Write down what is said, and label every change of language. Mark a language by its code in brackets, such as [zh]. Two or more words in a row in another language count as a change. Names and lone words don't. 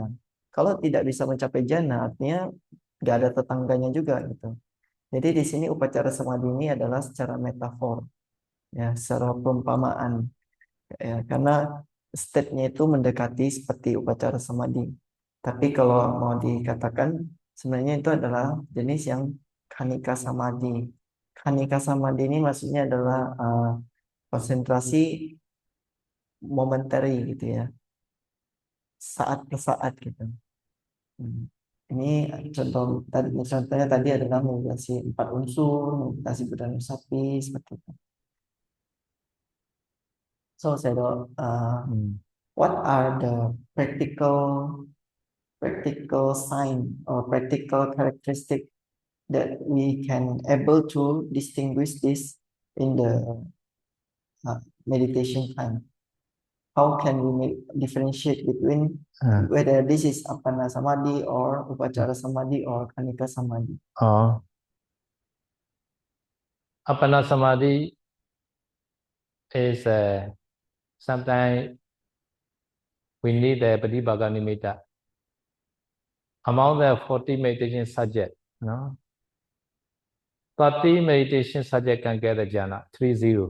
[id] Kalau tidak bisa mencapai jhana, artinya nggak ada tetangganya juga gitu. Jadi di sini [pi] upacara samadhi [id] ini adalah secara metafor, ya, secara perumpamaan, ya, karena state-nya itu mendekati seperti [pi] upacara samadhi. [id] Tapi kalau mau dikatakan sebenarnya itu adalah jenis yang [pi] khanika samadhi. Khanika samadhi [id] ini maksudnya adalah konsentrasi momentary gitu ya, saat ke saat gitu. Ini contohnya tadi adalah meditasi 4 unsur, meditasi Buddhanusati seperti itu. [en] So what are the practical sign or practical characteristic that we can able to distinguish this in the meditation time? How can we differentiate between whether this is [pi] apana samadhi [en] or [pi] upacara samadhi [en] or [pi] khanika samadhi? Apana Samadhi [en] is sometimes we need the [pi] Pratibhaga Nimitta. [en] Among the 40 meditation subjects, no? 30 meditation subjects can get the jhana, 30.